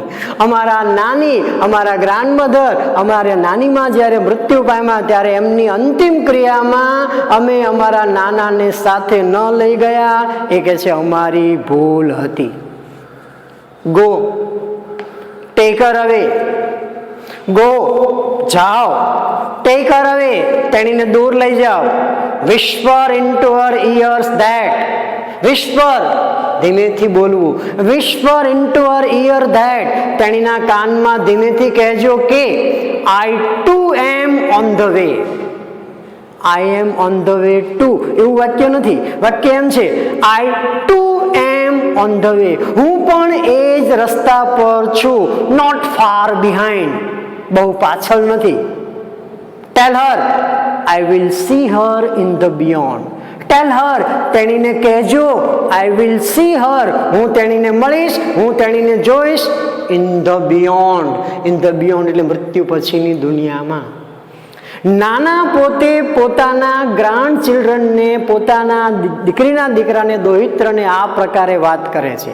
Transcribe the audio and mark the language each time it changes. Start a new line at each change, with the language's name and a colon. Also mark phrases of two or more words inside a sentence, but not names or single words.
Gujarati: અમારા નાની, અમારા ગ્રાન્ડમધર, અમારા નાનીમાં જ્યારે મૃત્યુ પામ્યા ત્યારે એમની અંતિમ ક્રિયામાં અમે અમારા નાનાને સાથે ન લઈ ગયા. એ કહે છે અમારી ભૂલ હતી.
English: Go, take her away.
Gujarati: ગો, જાઓ.
English: take her away,
Gujarati: તેણીને દૂર લઈ જાઓ.
English: Whisper into her ears that. Whisper,
Gujarati: ધીમેથી બોલવું.
English: Whisper into her ear that.
Gujarati: તેણીના કાનમાં ધીમેથી કહેજો કે
English: I too am on the way. I am on the way too.
Gujarati: એવું વાક્ય નથી. વાક્ય એમ છે
English: I too am on the way.
Gujarati: હું પણ એ જ રસ્તા પર છું.
English: Not far behind.
Gujarati: બહુ પાછળ નથી.
English: Tell her I will see her in the beyond. Tell her,
Gujarati: તેણીને કહેજો,
English: I will see her,
Gujarati: હું તેણીને મળીશ, હું તેણીને જોઈશ,
English: in the beyond. in the beyond
Gujarati: એટલે મૃત્યુ પછીની દુનિયામાં. નાના પોતે પોતાના
English: grand childrenને,
Gujarati: પોતાના દીકરાને, દોહિત્રને આ પ્રકારે વાત કરે છે.